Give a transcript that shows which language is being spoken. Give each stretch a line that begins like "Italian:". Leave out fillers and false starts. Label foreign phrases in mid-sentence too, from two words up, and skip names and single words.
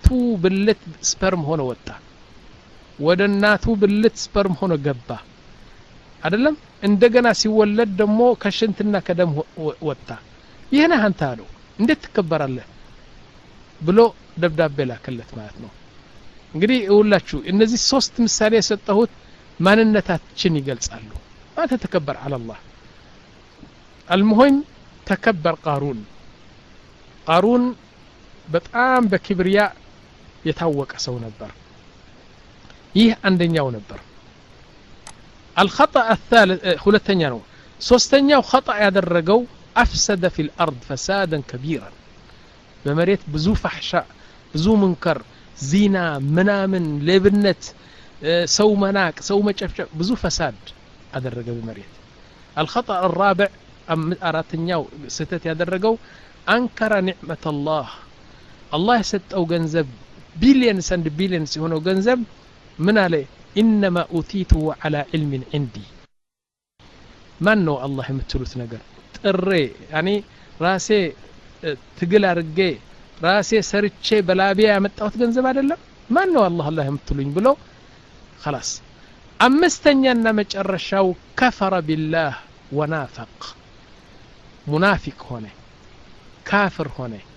Amharic: ብልት ስፐርም ሆኖ ወጣ ወደ እናቱ ብልት ስፐርም ሆኖ ገባ አይደለም እንደገና ሲወለድ ደግሞ ከሽንትና ከደም ወጣ ይሄን አንተ አለው እንዴት ትከበራለህ ብሎ ደብዳቤ ላከለት ማለት ነው እንግዲህ ሁላችሁ እነዚህ ሶስት ምሳሌ የሰጠሁት ማንነታችን ይገልጻሉ አንተ ተከበር
Arabic: على الله المهم
Amharic: ተከበር ቃሩን በጣም በክብሪያ የታወቀ ሰው ነበር ይህ አንደኛው ነበር
Arabic: الخطأ الثالث
Amharic: ሁለተኛ ነው ሶስተኛው خطأ ያደረገው
Arabic: أفسد في الأرض فسادا كبيرا
Amharic: በመሬት ብዙ فحشاء ብዙ
Arabic: منكر زنا منامن لبنت
Amharic: ሰው መናቅ ሰው መጨፍጨፍ ብዙ فساد አደረገ በመሬት
Arabic: الخطأ الرابع
Amharic: አራተኛው ስህተት ያደረገው
Arabic: أنكر نعمة الله
Amharic: የሰጠው ገንዘብ ቢሊየንስ አንድ ቢሊየንስ የሆነው ገንዘብ ምን አለ
Arabic: إنما أوتيته على علم عندي
Amharic: ማን ነው አላህ የምትሉት ነገር ጥሬ ያኒ ራሴ ትግል አርጌ ራሴ ሰርቼ በላቢያ ያመጣሁት ገንዘብ አይደለም ማን ነው አላህ የምትሉኝ ብሎ خلاص አምስተኛና መጨረሻው
Arabic: كفر بالله ونافق
Amharic: ሙናፊቅ ሆነ ካፍር ሆነ